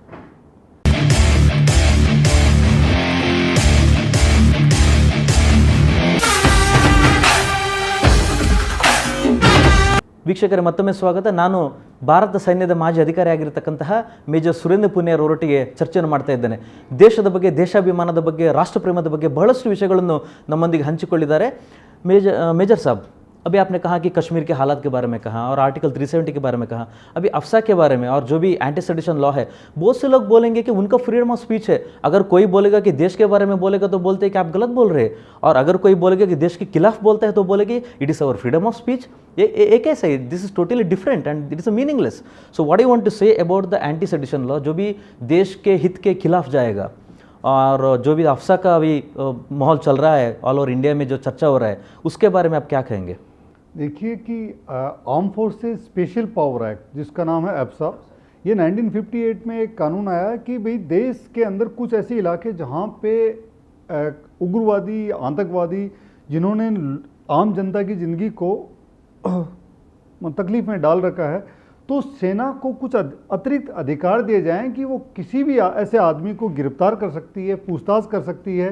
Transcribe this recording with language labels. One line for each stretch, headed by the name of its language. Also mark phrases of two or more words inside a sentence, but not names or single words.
Kannada: ವೀಕ್ಷಕರೇ, ಮತ್ತೊಮ್ಮೆ ಸ್ವಾಗತ. ನಾನು ಭಾರತ ಸೈನ್ಯದ ಮಾಜಿ ಅಧಿಕಾರಿ ಆಗಿರತಕ್ಕಂತಹ ಮೇಜರ್ ಸುರೇಂದ್ರ ಪುನಿ ಅವರೊಟ್ಟಿಗೆ ಚರ್ಚೆಯನ್ನು ಮಾಡ್ತಾ ಇದ್ದೇನೆ. ದೇಶದ ಬಗ್ಗೆ, ದೇಶಾಭಿಮಾನದ ಬಗ್ಗೆ, ರಾಷ್ಟ್ರಪ್ರೇಮದ ಬಗ್ಗೆ ಬಹಳಷ್ಟು ವಿಷಯಗಳನ್ನು ನಮ್ಮೊಂದಿಗೆ ಹಂಚಿಕೊಂಡಿದ್ದಾರೆ.
Hindi: मेजर साहब, अभी आपने कहा कि कश्मीर के हालात के बारे में कहा और आर्टिकल 370 के बारे में कहा, अभी अफसा के बारे में और जो भी
English: anti sedition law
Hindi: है, बहुत से लोग बोलेंगे कि उनका
English: freedom of speech
Hindi: है. अगर कोई बोलेगा कि देश के बारे में बोलेगा तो बोलते हैं कि आप गलत बोल रहे हैं, और अगर कोई बोलेगा कि देश के खिलाफ बोलता है तो बोलेगी
English: it is our freedom of speech.
Hindi: ये कैसे है?
English: This is totally different and it is a meaningless. so what you want to say about the anti sedition law,
Hindi: जो भी देश के हित के खिलाफ जाएगा, और जो भी अफसा का अभी माहौल चल रहा है
English: all over India
Hindi: में, जो चर्चा हो रहा है, उसके बारे में आप क्या कहेंगे? देखिए कि आर्म फोर्सेस स्पेशल पावर एक्ट, जिसका नाम है एप्सा, ये 1958 में एक कानून आया कि भाई देश के अंदर कुछ ऐसे इलाके जहाँ पे उग्रवादी, आतंकवादी, जिन्होंने आम जनता की ज़िंदगी को तकलीफ में डाल रखा है, तो सेना को कुछ अतिरिक्त अधिकार दिए जाएं कि वो किसी भी ऐसे आदमी को गिरफ्तार कर सकती है, पूछताछ कर सकती है.